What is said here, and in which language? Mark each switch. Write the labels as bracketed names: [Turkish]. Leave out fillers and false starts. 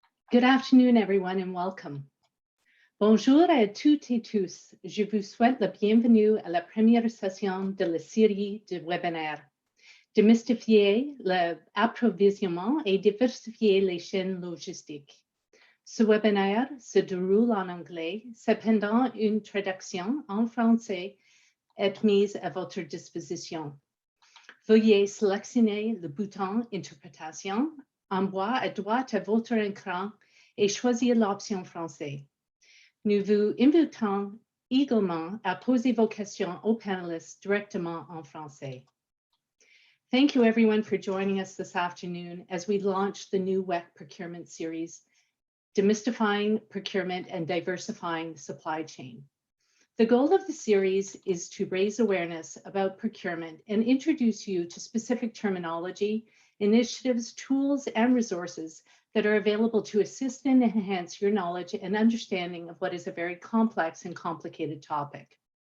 [English] Good afternoon, everyone, and welcome. [French] Bonjour à toutes et tous. Je vous souhaite la bienvenue à la première session de la série de webinaires. Demystifier l'approvisionnement et diversifier les chaînes logistiques. Ce webinaire se déroule en anglais. Cependant, une traduction en français est mise à votre disposition. Veuillez sélectionner le bouton Interprétation en bas à droite à votre écran et choisir l'option français. Nous vous invitons également à poser vos questions aux panélistes directement en français. [English] Thank you everyone for joining us this afternoon as we launch the new WEKH procurement series, Demystifying Procurement and Diversifying the Supply Chain. The goal of the series is to raise awareness about procurement and introduce you to specific terminology, initiatives, tools, and resources that are available to assist and enhance your knowledge and understanding of what is a very complex and complicated topic.